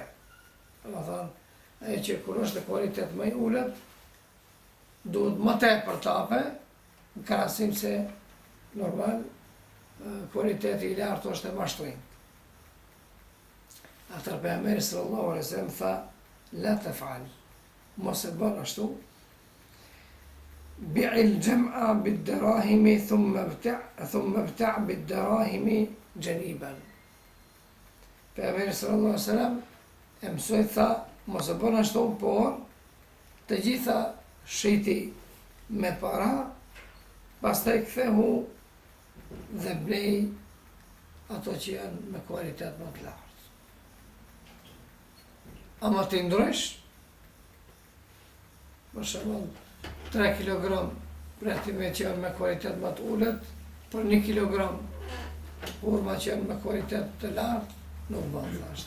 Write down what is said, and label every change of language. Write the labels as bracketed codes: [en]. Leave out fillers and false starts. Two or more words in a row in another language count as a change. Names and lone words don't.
[sq] Do thënë, ajo që kur është kualitet më i ulët, duhet më tepër tape, në krahasim se normal kualiteti i lartë është e mashtrim. Atëherë pejgamberi [ar] صلى الله عليه وسلم [sq] tha, [ar] لا تفعل, [sq] mos e bën ashtu. [ar] بع الجمع بالدراهم ثم ابتع بالدراهم جنيبا. [sq] Pejgamberi [ar] صلى الله عليه وسلم [sq] e mësoi, tha, mos e bën ashtu, por të gjitha shiti me para, pastaj kthehu dhe blej ato që janë me kualitet më të lartë. Ama të ndrysh, për shembull 3 kg pretime që janë me kualitet më të ulët, për 1 kg hurma që janë me kualitet të lartë, nuk bën ashtu.